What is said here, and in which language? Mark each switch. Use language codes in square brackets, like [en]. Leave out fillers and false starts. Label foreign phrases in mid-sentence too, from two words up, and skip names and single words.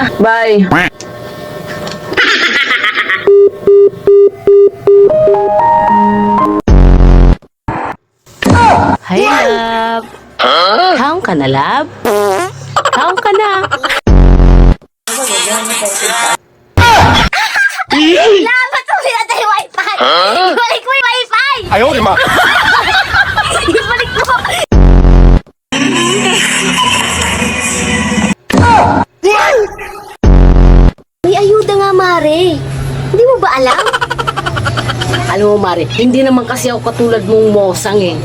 [en] Bye! Hi, love! [tl] Taong ka na, love? Taong ka na! Dapat mo pinatay yung wifi! Ibalik mo yung wifi! [zh] 哎呦我的妈！ [tl] Ibalik mo! May ayuda nga, Mare. Hindi mo ba alam? Alam mo, Mari, hindi naman kasi ako katulad mong mosang eh.